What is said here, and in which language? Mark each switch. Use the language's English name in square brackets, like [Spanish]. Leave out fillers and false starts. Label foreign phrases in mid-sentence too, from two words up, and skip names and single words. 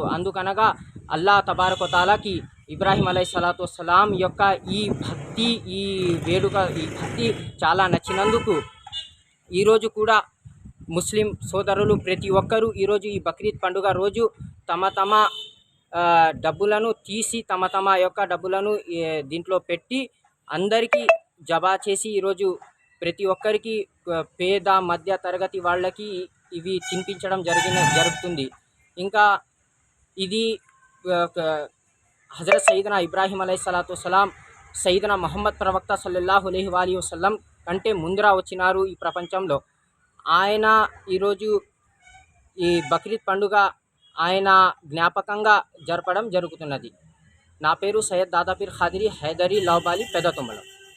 [Telugu] అందుకనగా [Arabic] الله تبارك وتعالى [Telugu] ఇబ్రాహీం [Arabic] عليه الصلاة والسلام [Telugu] యొక్క ఈ భక్తి చాలా నచ్చినందుకు ఈరోజు కూడా ముస్లిం సోదరులు ప్రతి ఒక్కరూ ఈరోజు ఈ బక్రీద్ పండుగ రోజు తమ డబ్బులను తీసి తమ యొక్క డబ్బులను దీంట్లో పెట్టి అందరికీ జబా చేసి ఈరోజు ప్రతి ఒక్కరికి పేద మధ్య తరగతి వాళ్ళకి ఇవి తినిపించడం జరుగుతుంది। ఇంకా ఇది [Arabic] حضرت سيدنا إبراهيم عليه السلام سيدنا محمد [Telugu] प्रवक्ता [Arabic] صلى الله عليه وسلم [Telugu] కంటే ముందర వచ్చినారు। ఈ ప్రపంచంలో ఆయన ఈరోజు ఈ బక్రీద్ పండుగ ఆయన జ్ఞాపకంగా జరపడం జరుగుతున్నది. నా పేరు సయ్యద్ దాదాపీర్ ఖాదిరి హైదరీ లాబాలి పెద్దతుమ్మలం.